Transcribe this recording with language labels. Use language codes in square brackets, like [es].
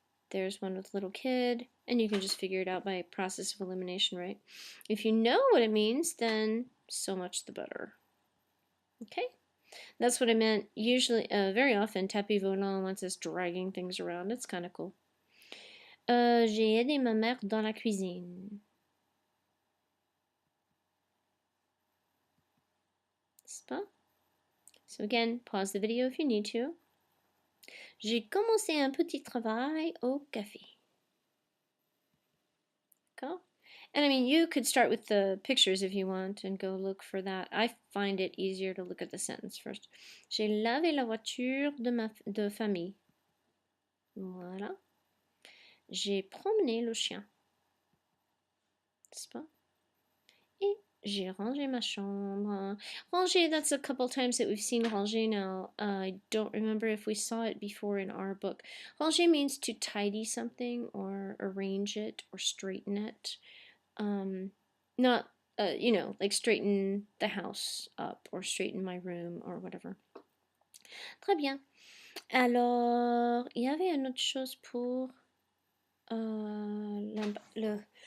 [en] There's one with a little kid, and you can just figure it out by process of elimination, right? If you know what it means, then so much the better. Okay? That's what I meant. Usually, very often, tapis volant wants us dragging things around. It's kind of cool. [fr] J'ai aidé ma mère dans la cuisine. N'est-ce pas? [en] So again, pause the video if you need to. [fr] J'ai commencé un petit travail au café. D'accord? [en] And I mean, you could start with the pictures if you want and go look for that. I find it easier to look at the sentence first. [fr] J'ai lavé la voiture de famille. Voilà. J'ai promené le chien. N'est-ce pas? Et j'ai rangé ma chambre. [en] Ranger, that's a couple times that we've seen ranger now. I don't remember if we saw it before in our book. Ranger means to tidy something or arrange it or straighten it. Not, you know, like straighten the house up or straighten my room or whatever. [fr] Très bien. Alors, il y avait une autre chose pour le